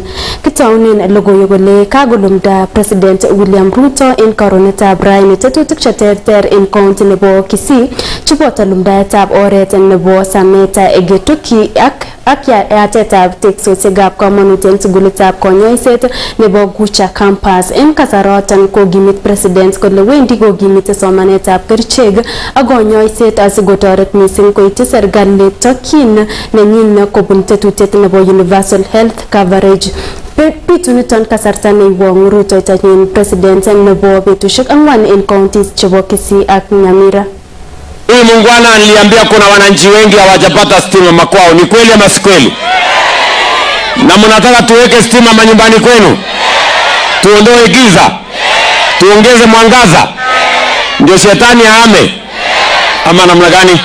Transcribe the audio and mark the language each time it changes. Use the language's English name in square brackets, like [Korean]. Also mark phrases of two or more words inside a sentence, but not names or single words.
[Kalenjin] Kitaunen logoiwek kole kagolumda President William Ruto en karonetab raini tetutik cheterter en county nebo Kisii cheboto lumdaetab oret nebo Sameta Egetuki ak yatetab teksosiekab komonut en sugulitab konyoiset nebo Gucha campus. En kasaroton kokimit president kole wendi kokimite somanetab kerichek ak konyoiset asikotoret mising koityi serikali tokyin nenyin kobun tetutiet nebo [English] universal health coverage. [Kalenjin] Bituniton kasarta neiwong rutoitonyin president nebo betusiek 4 en counties chebo Kisii ak Nyamira. [Swahili] Huyu muungwana niliambia kuna wananchi wengi hawajapata stima makwao. Ni kweli ama si kweli? Na mnataka tuweke stima manyumbani kwenu? Tuondoe giza? Tuongeze mwangaza? Ndio shetani ahame? Ama namna gani?